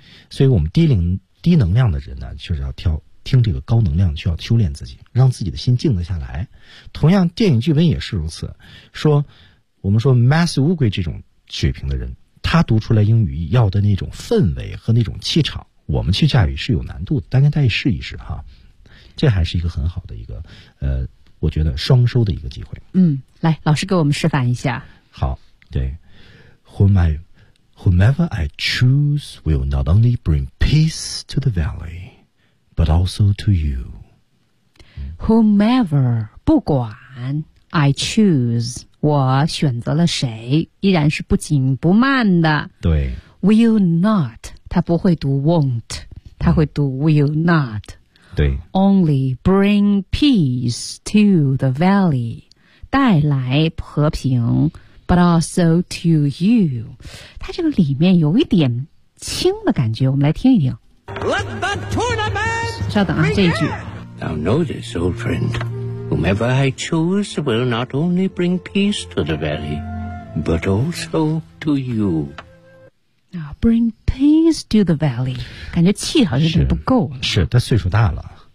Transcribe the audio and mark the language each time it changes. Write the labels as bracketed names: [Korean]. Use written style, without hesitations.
[Chinese] 所以我们低能量的人呢就是要挑听这个高能量需要修炼自己让自己的心静得下来同样电影剧本也是如此说我们说 Master Wu Gui 这种水平的人他读出来英语要的那种氛围和那种气场我们去驾驭是有难度的大家再试一试哈这还是一个很好的一个我觉得双收的一个机会嗯来老师给我们示范一下好对 [English] Whomever I choose will not only bring peace to the valley but also to you Whomever [Chinese] 不管 [English] I choose, [Chinese] 我选择了谁，依然是不紧不慢的。对。 [English] Will not, [Chinese] 他不会读 [English] won't, [Chinese] 他会读 [English] will not. [Chinese] 对。 [English] Only bring peace to the valley, [Chinese] 带来和平 [English] but also to you. [Chinese] 他这个里面有一点轻的感觉，我们来听一听。 [English] Let the tournament! [Chinese] 稍等啊，这一句。 [English] Now notice, old friend. Whomever I choose will not only bring peace to the valley, but also to you. Now bring peace to the valley. [Chinese] 感觉气好像有点不够了。是，他岁数大了。